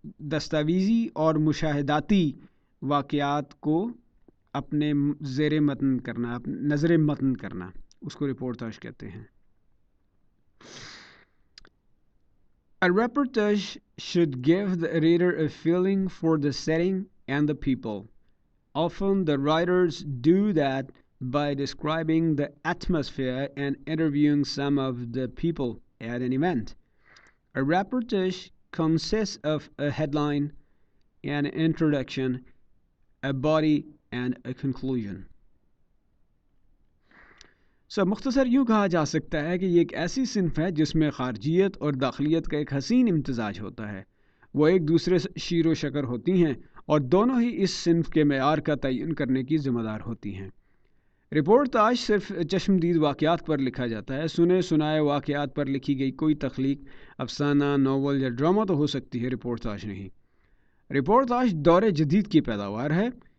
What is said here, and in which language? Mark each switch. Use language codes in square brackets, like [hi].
[ur] دستاویزی اور مشاہداتی واقعات کو اپنے زیر متن کرنا، نظر متن کرنا، اس کو رپورٹاج کہتے ہیں۔ [en] A reportage should give the reader a feeling for the setting and the people. Often the writers do that by describing the atmosphere and interviewing some of the people at an event. A reportage consists of a headline, an introduction, a body, and a conclusion. [ur] مختصر یوں کہا جا سکتا ہے کہ یہ ایک ایسی صنف ہے جس میں خارجیت اور داخلیت کا ایک حسین امتزاج ہوتا ہے، وہ ایک دوسرے سے شیر و شکر ہوتی ہیں اور دونوں ہی اس صنف کے معیار کا تعین کرنے کی ذمہ دار ہوتی ہیں۔ رپورٹاج صرف چشمدید واقعات پر لکھا جاتا ہے، سنے سنائے واقعات پر لکھی گئی کوئی تخلیق، افسانہ، ناول یا ڈرامہ تو ہو سکتی ہے، رپورٹاج نہیں۔ رپورٹاج دور جدید کی پیداوار ہے۔